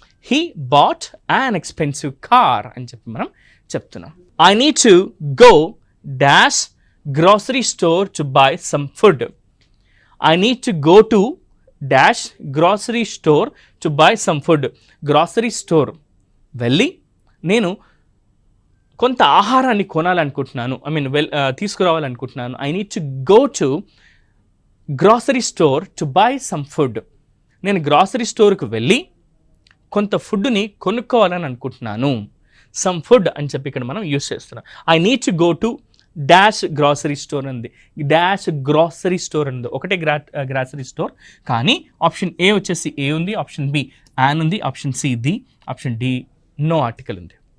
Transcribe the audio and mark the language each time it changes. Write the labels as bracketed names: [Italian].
[English] he bought an expensive car [Telugu] అని చెప్పి మనం చెప్తున్నాం. [English] I need to go dash grocery store to buy some food. I need to go to dash grocery store to buy some food. [Telugu] Grocery store వెళ్ళి నేను కొంత ఆహారాన్ని కొనాలనుకుంటున్నాను, తీసుకురావాలనుకుంటున్నాను. [English] I need to go to grocery store to buy some food. [Telugu] నేను grocery స్టోర్కి వెళ్ళి కొంత ఫుడ్ని కొనుక్కోవాలని అనుకుంటున్నాను. సమ్ ఫుడ్ అని చెప్పి ఇక్కడ మనం యూస్ చేస్తున్నాం. [English] I need to go to dash grocery store [Telugu] ఉంది, డాష్ గ్రాసరీ స్టోర్ ఉంది, ఒకటే గ్రాసరీ స్టోర్. కానీ ఆప్షన్ ఏ వచ్చేసి ఏ ఉంది, ఆప్షన్ బి యాన్ ఉంది, option C the, option D no article ఉంది.